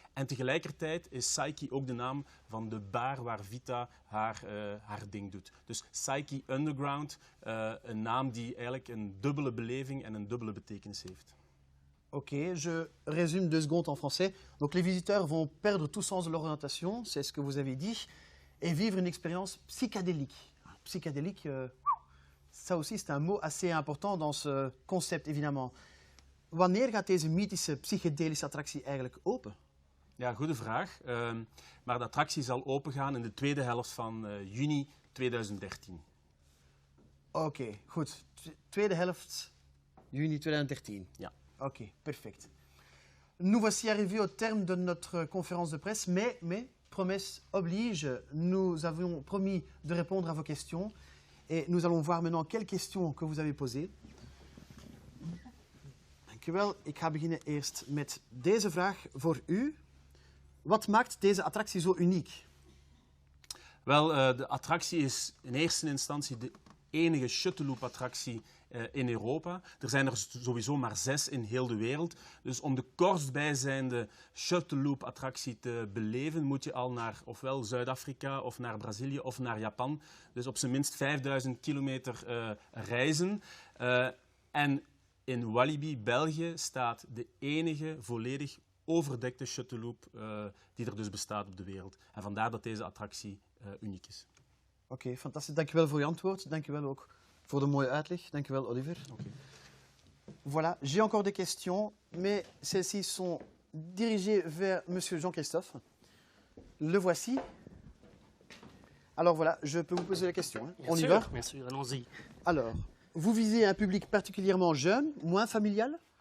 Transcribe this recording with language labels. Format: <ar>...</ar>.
<nl>En tegelijkertijd is Psyche ook de naam van de bar waar Vita haar ding doet. Dus Psyche Underground, een naam die eigenlijk een dubbele beleving en een dubbele betekenis heeft.</nl> <fr>Ok, je résume 2 secondes en français. Donc les visiteurs vont perdre tout sens de leur orientation, c'est ce que vous avez dit, et vivre une expérience psychédélique. Psychédélique, ça aussi c'est un mot assez important dans ce concept évidemment.</fr> <nl>Wanneer gaat deze mythische psychedelische attractie eigenlijk open? Ja, goede vraag. Maar de attractie zal opengaan in de tweede helft van juni 2013. Oké, goed. Tweede helft juni 2013. Ja. Ok, perfect.</nl> <fr>Nous voici arrivés au terme de notre conférence de presse, mais promesse oblige, nous avions promis de répondre à vos questions et nous allons voir maintenant quelles questions que vous avez posées.</fr> <nl>Dank u wel. Ik ga beginnen eerst met deze vraag voor u. Wat maakt deze attractie zo uniek? Wel, de attractie is in eerste instantie de enige shuttle-loop-attractie in Europa. Er zijn er sowieso maar 6 in heel de wereld. Dus om de kortstbijzijnde shuttle-loop-attractie te beleven, moet je al naar ofwel Zuid-Afrika of naar Brazilië of naar Japan. Dus op zijn minst 5000 kilometer reizen. En in Walibi, België, staat de enige volledig overdekte shuttle-loop die er dus bestaat op de wereld. En vandaar dat deze attractie uniek is. Oké, fantastisch. Dank je wel voor je antwoord. Dank je wel ook voor de mooie uitleg. Dank je wel, Oliver.</nl> <en>Okay.</en> <fr>Voilà, j'ai encore des questions, mais celles-ci sont dirigées vers Monsieur Jean-Christophe. Le voici. Alors voilà, je peux vous poser la question. Hein. Bien On sûr, y va? Bien sûr, allons-y. Alors, vous visez un public particulièrement jeune, moins familial?</fr>